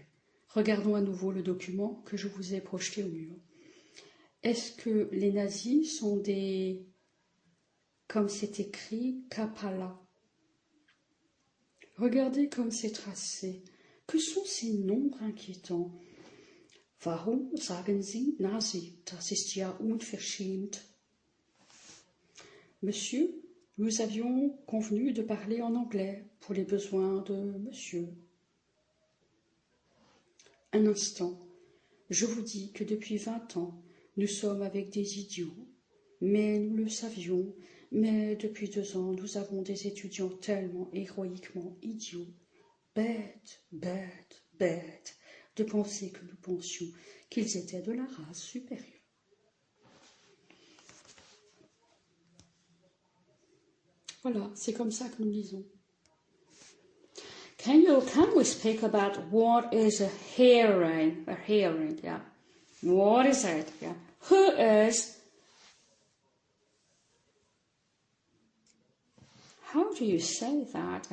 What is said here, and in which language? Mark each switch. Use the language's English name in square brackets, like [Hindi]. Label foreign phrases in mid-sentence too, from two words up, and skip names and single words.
[French] Regardons à nouveau le document que je vous ai projeté au mur. Est-ce que les nazis sont des, comme c'est écrit, Kapala? Regardez comme c'est tracé. Que sont ces nombres inquiétants? [German] Warum sagen Sie Nazi? Das ist ja unverschämt. [French] Monsieur, nous avions convenu de parler en anglais pour les besoins de monsieur. Un instant, je vous dis que depuis 20 ans, nous sommes avec des idiots, mais nous le savions, mais depuis 2 ans, nous avons des étudiants tellement héroïquement idiots, bêtes, bêtes, bêtes, de penser que nous pensions qu'ils étaient de la race supérieure. Voilà, c'est comme ça que nous lisons. [English] Can we speak about what is a hearing? A hearing, yeah. What is it? Yeah. Who is? How do you say that?